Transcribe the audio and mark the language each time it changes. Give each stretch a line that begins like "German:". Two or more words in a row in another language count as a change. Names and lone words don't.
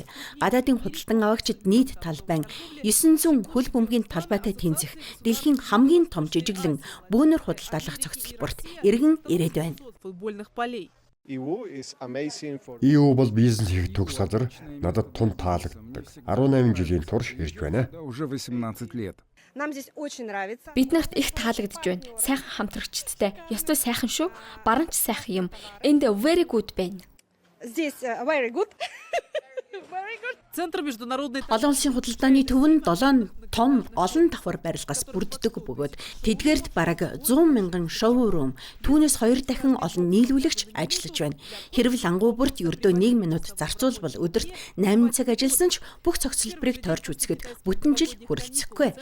Mongolian: Гадаадын худалдан авагчид нийт талбайн 900 хөл бөмбөгийн талбайтай тэнцэх дэлхийн хамгийн том жижиглэн бөөнөр худалдаалах цогцлборт иргэн ирээд байна. EU бол бизнес хийх төгс газар надад тун таалагддаг. 18 жилийн турш ирж байна.
Russian: Уже 18 лет. Нам здесь очень нравится.
Mongolian: Бид нарт их таалагдж байна. Сайхан хамтрагчдтай. Ёстой сайхан шүү. Баруунч сайхан юм. Энд
English: very good
Mongolian: байна. Здесь
English: very good.
Mongolian: Олон улсын худалдааны төв нь 7 том олон давхар барилгаас бүрддэг бөгөөд тэдгээрт бараг 100 мянган шоурум, түүнээс 2 дахин олон нийлүүлэгч ажиллаж байна. Хэрв лангуу бүрт ердөө 1 минут зарцуулбал өдөрт 8 цаг ажилласан ч бүх цогцлборыг тойрч үзэхэд бүтэн жил хүрэлцэхгүй.